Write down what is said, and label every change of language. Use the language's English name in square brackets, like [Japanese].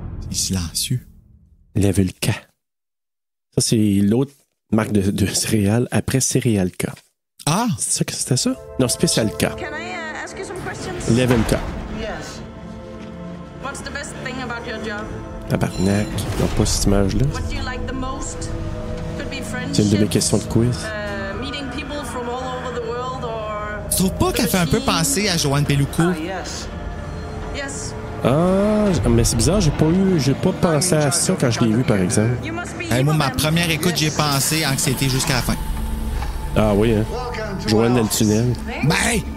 [French] Silencieux. [English] Level K. [French] Ça, c'est l'autre marque de céréales après Céréal K. Ah! C'est ça que c'était ça? Non, Spécial K. [English] Can I ask you some questions? Level K. Yes. What's the best thing about your job? [French] Tabarnak. Non, pas cette image-là. [English] What do you like the most? Could be friendships. [French] C'est une de mes questions de quiz. [English] Meeting people from all over the world or... [French] Tu trouves pas qu'elle fait un peu penser à Joanne Peluco? [English] Yes. Yes. [French] Ah, mais c'est bizarre, j'ai pas pensé à ça quand je l'ai vu, par exemple. [English] You must be [French] Moi, ma [English] Ibrahim. [French] première écoute, j'ai pensé anxiété jusqu'à la fin. Ah oui, hein. Joanne dans le tunnel. Ben!